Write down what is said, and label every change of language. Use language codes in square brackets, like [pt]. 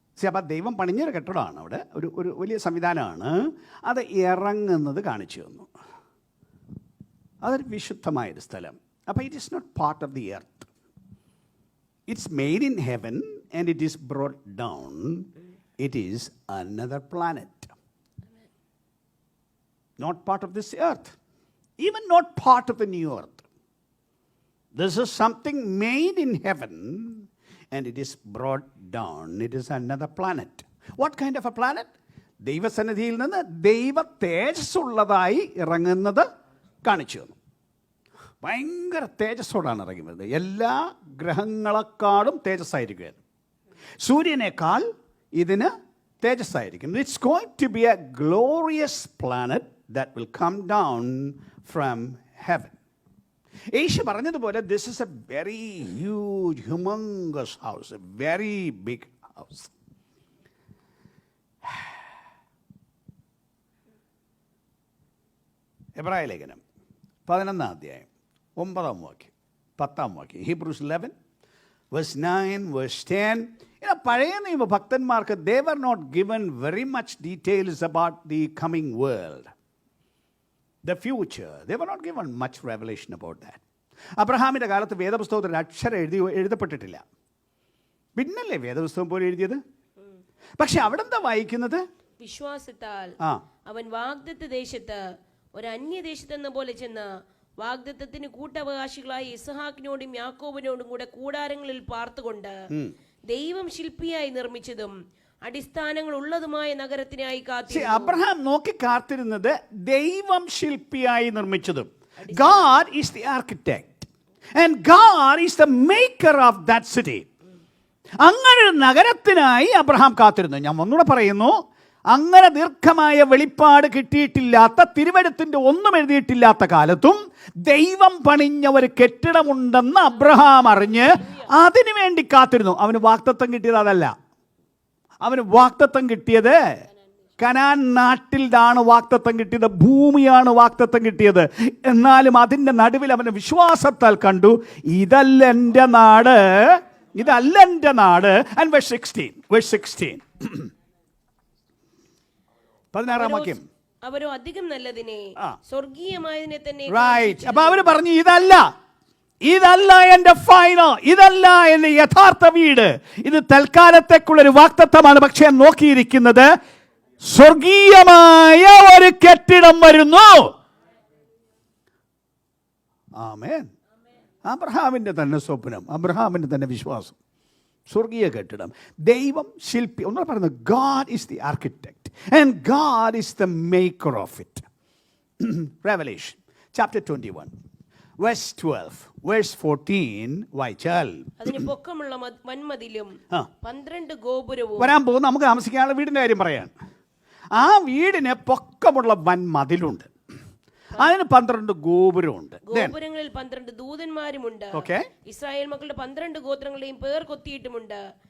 [ml] അപ്പം ദൈവം പണിഞ്ഞൊരു കെട്ടിടമാണ്, അവിടെ ഒരു വലിയ സംവിധാനമാണ്. അത് ഇറങ്ങുന്നത് കാണിച്ചു തന്നു. അതൊരു വിശുദ്ധമായൊരു സ്ഥലം. അപ്പോൾ [en] It is not part of the earth. It's made in heaven and it is brought down. It is another planet, not part of this earth, even not part of the new earth. This is something made in heaven and it is brought down. It is another planet. What kind of a planet? [ml] ദൈവസന്നിധിയിൽ നിന്ന് ദൈവ തേജസ്സുള്ളതായി ഇറങ്ങുന്നത് കാണിച്ചു തന്നു. ഭയങ്കര തേജസ്സോടാണ് ഇറങ്ങി വരുന്നത്. എല്ലാ ഗ്രഹങ്ങളെക്കാളും തേജസ്സായിരിക്കും. സൂര്യനേക്കാൾ ഇതിന് തേജസ്സായിരിക്കും. [en] It's going to be a glorious planet that will come down from heaven. [ml] യേശു പറഞ്ഞതുപോലെ [en] this is a very huge, humongous house, a very big house. [ml] എബ്രായ ലേഖനം 11 അധ്യായം 9 വാക്യം 10 വാക്യം. [en] Hebrews 11 verse 9 verse 10. [ml] പഴയ നിയമ ഭക്തന്മാർക്ക് [en] they were not given very much details about the coming world, the future. They were not given much revelation about that. [ml] അബ്രഹാമിൻ്റെ കാലത്ത് വേദപുസ്തകത്തിൽ ഒരു അക്ഷരം എഴുതപ്പെട്ടിട്ടില്ല. പിന്നല്ലേ വേദപുസ്തകം പോലെ എഴുതിയത്? പക്ഷെ അവിടെ എന്താ വായിക്കുന്നത്? വിശ്വാസത്താൽ അവൻ വാഗ്ദത്ത ദേശത്ത് ഒരു അന്യദേശത്തെന്ന പോലെ ചെന്ന് വാഗ്ദത്തത്തിന് കൂട്ടവകാശികളായ ഇസ്ഹാക്കിനോടും യാക്കോബിനോടും കൂടെ കൂടാരങ്ങളിൽ പാർത്തുകൊണ്ട് ദൈവം ശില്പിയായി നിർമ്മിച്ചതും അടിസ്ഥാനങ്ങൾ ഉള്ളതുമായ നഗരത്തിനായി കാത്തിരുന്നു. അബ്രഹാം നോക്കി കാത്തിരുന്നത് ദൈവം ശില്പിയായി നിർമ്മിച്ചതും. [en] God is the architect and God is the maker of that city. [ml] അങ്ങനെ ഒരു നഗരത്തിനായി അബ്രഹാം കാത്തിരുന്നു. ഞാൻ ഒന്നുകൂടെ പറയുന്നു, അങ്ങനെ ദീർഘമായ വെളിപ്പാട് കിട്ടിയിട്ടില്ലാത്ത, തിരുവെഴുത്തിന്റെ ഒന്നും എഴുതിയിട്ടില്ലാത്ത കാലത്തും ദൈവം പണിഞ്ഞ ഒരു കെട്ടിടമുണ്ടെന്ന് അബ്രഹാം അറിഞ്ഞ് അതിനു വേണ്ടി കാത്തിരുന്നു. അവന് വാഗ്ദത്തം കിട്ടിയത് അതല്ല. അവന് വാഗ്ദത്തം കിട്ടിയത് കനാൻ നാട്ടിലാണ് വാഗ്ദത്തം കിട്ടിയത്, ഭൂമിയാണ് വാഗ്ദത്തം കിട്ടിയത്. എന്നാലും അതിൻ്റെ നടുവിൽ അവന് വിശ്വാസത്താൽ കണ്ടു, ഇതല്ല എൻ്റെ നാട്, ഇതല്ല എൻ്റെ നാട്. [en] And verse 16 16 വാക്യം. [ml] അവരോ അധികം നല്ലതിനെ, സ്വർഗീയമായതിനെ തന്നെ. [en] Right. [ml] അപ്പൊ അവര് പറഞ്ഞു, ഇതല്ല എൻ്റെ ഫൈനൽ, ഇതല്ല എൻ്റെ യഥാർത്ഥ വീട്, ഇത് തൽക്കാലത്തേക്കുള്ളൊരു വാഗ്ദത്തമാണ്. പക്ഷെ നോക്കിയിരിക്കുന്നത് സ്വർഗീയമായ ഒരു കെട്ടിടം വരുന്നു. ആമേൻ. അബ്രഹാമിന്റെ തന്നെ സ്വപ്നം, അബ്രഹാമിന്റെ തന്നെ വിശ്വാസം, സ്വർഗീയ കെട്ടിടം. ദൈവം ശില്പി. ഒന്നുകൂടെ പറയുന്നത്, [en] God is the architect and God is the maker of it. Revelation chapter 21 verse 12 verse 14 വായിച്ചാൽ, [ml] അതിന് പൊക്കമുള്ള വൻമതിലും 12 ഗോപുരവും. വരാൻ പോകുന്ന നമുക്ക് താമസിക്കാനുള്ള വീടിന്റെ കാര്യം പറയാൻ. ആ വീടിന് പൊക്കമുള്ള വൻമതിലുണ്ട്. അതിന് 12 ഗോപുരമുണ്ട്. ഗോപുരങ്ങളിൽ 12 ദൂതന്മാരുമുണ്ട്. ഓക്കെ, ഇസ്രായേൽ മക്കളുടെ 12 ഗോത്രങ്ങളെയും പേർ കൊത്തിയിട്ടുമുണ്ട്.